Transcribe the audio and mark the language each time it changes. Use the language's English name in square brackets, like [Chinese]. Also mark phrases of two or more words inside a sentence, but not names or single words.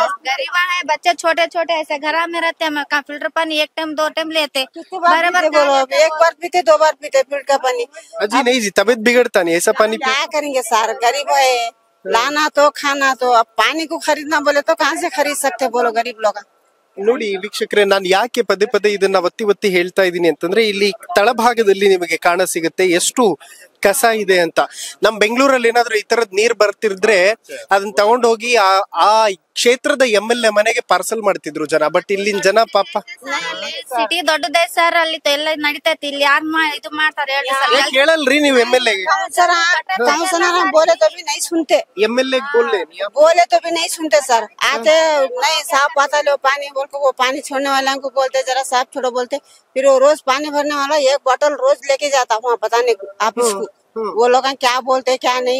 [Hindi] गरीबा है, बच्चे छोटे छोटे ऐसे घर में रहते हैं. कहाँ फिल्टर पानी 1 टाइम 2 टाइम लेते. बराबर बोलो. अब 1 बार पीते 2 बार पीते फिल्टर का पानी. अजी नहीं जी, तबीयत बिगड़ता नहीं ऐसा पानी क्या करेंगे सर, गरीब है, लाना तो खाना तो. अब पानी को खरीदना बोले तो कहाँ से खरीद सकते बोलो गरीब लोग. [Kannada] ನೋಡಿ ವೀಕ್ಷಕರೇ, ನಾನು ಯಾಕೆ ಪದೇ ಪದೇ ಇದನ್ನ ಒತ್ತಿ ಒತ್ತಿ ಹೇಳ್ತಾ ಇದ್ದೀನಿ ಅಂತಂದ್ರೆ, ಇಲ್ಲಿ ತಳಭಾಗದಲ್ಲಿ ನಿಮಗೆ ಕಾಣ ಸಿಗುತ್ತೆ ಎಷ್ಟು ಕಸ ಇದೆ ಅಂತ. ನಮ್ ಬೆಂಗಳೂರಲ್ಲಿ ಏನಾದ್ರೂ ಈ ತರದ್ ನೀರ್ ಬರ್ತಿದ್ರೆ ಅದನ್ನ ತಗೊಂಡೋಗಿ ಆ ಕ್ಷೇತ್ರದ MLA ಮನೆಗೆ ಪಾರ್ಸಲ್ ಮಾಡ್ತಿದ್ರು ಜನ. ಬಟ್ ಇಲ್ಲಿನ ಜನ ಪಾಪ ಸಿಟಿ ದೊಡ್ಡದೇ ಸರ್, ಅಲ್ಲಿ ಎಲ್ಲ ನಡೀತೈತಿ. ಇಲ್ಲಿ ಯಾರು ಇದು ಮಾಡ್ತಾರೆ ಹೇಳಿ ಸರ್. ಕೇಳಲ್ರಿ ನೀವು MLA ಗೆ? [Hindi] बोले तो भी नहीं सुनते. MLA बोले तो भी नहीं सुनते सर. आते नहीं साफ पाता लो पानी बोल को, वो पानी छोड़ने वाला को बोलते जरा साफ छोड़ो बोलते. फिर वो रोज पानी भरने वाला 1 बोतल रोज लेके जाता वहाँ बताने को ऑफिस को. वो लोग क्या बोलते क्या नहीं.